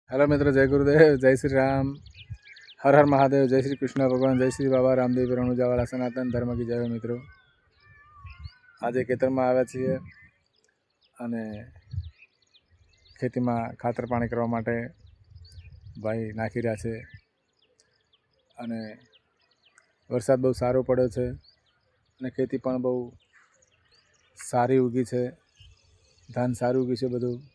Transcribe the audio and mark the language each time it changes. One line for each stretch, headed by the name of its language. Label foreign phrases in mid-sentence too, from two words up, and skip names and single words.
Hindi: हेलो मित्रों, जय गुरुदेव, जय श्री राम, हर हर महादेव, जय श्री कृष्ण भगवान, जय श्री बाबा रामदेव रણુજાવાળા सनातन धर्म की जय.
Gujarati: મિત્રો આજે ખેતરમાં આવ્યા છીએ અને ખેતીમાં ખાતર પાણી કરવા માટે ભાઈ નાખી રહ્યા છે અને વરસાદ બહુ સારો પડ્યો છે અને ખેતી પણ બહુ સારી ઉગી છે, ધાન સારું ઉગ્યું છે બધું,